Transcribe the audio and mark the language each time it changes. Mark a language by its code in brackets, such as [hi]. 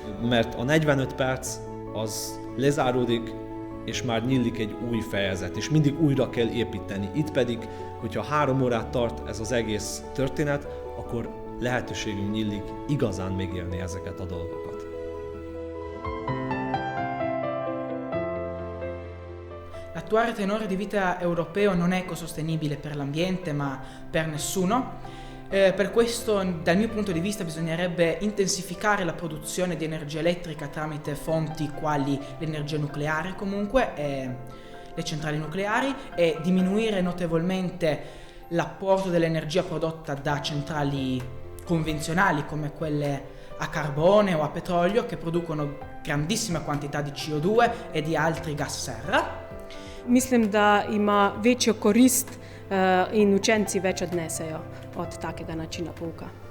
[hu] Mert a 45 perc az lezáródik, és már nyílik egy új fejezet, és mindig újra kell építeni. Itt pedig, hogyha 3 órát tart ez az egész történet, akkor lehetőségünk nyílik igazán megélni ezeket a dolgokat. [it] L'attuale tenore di vita europeo non è ecosostenibile per l'ambiente, ma per nessuno. Per questo, dal mio punto di vista, bisognerebbe intensificare la produzione di energia elettrica tramite fonti quali l'energia nucleare comunque, le centrali nucleari, e diminuire notevolmente l'apporto dell'energia prodotta da centrali convenzionali come quelle a carbone o a petrolio che producono grandissime quantità di CO2 e di altri gas serra. [sl] Mislim, da ima večjo korist in učenci več odnesejo od takega načina pouka.